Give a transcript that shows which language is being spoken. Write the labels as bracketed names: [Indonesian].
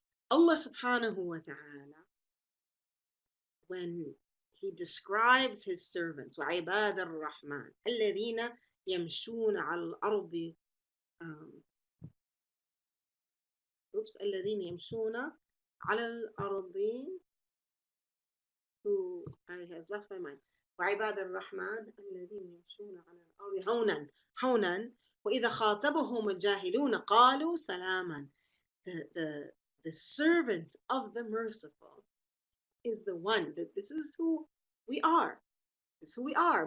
[Arabic] Allah subhanahu wa ta'ala, [English] when he describes his servants, [Arabic] وَعِبَادَ الرَّحْمَنِ الَّذِينَ يَمْشُونَ عَلى الْأَرْضِ الَّذِينَ يَمْشُونَ على الأرض, [English] who has left my mind. [Arabic] وعباد الرحمن الذين يمشون على الأرض هونا وإذا خاطبهم الجاهلون قالوا سلاما. [English] The servant of the merciful is the one that this is who we are. This is who we are.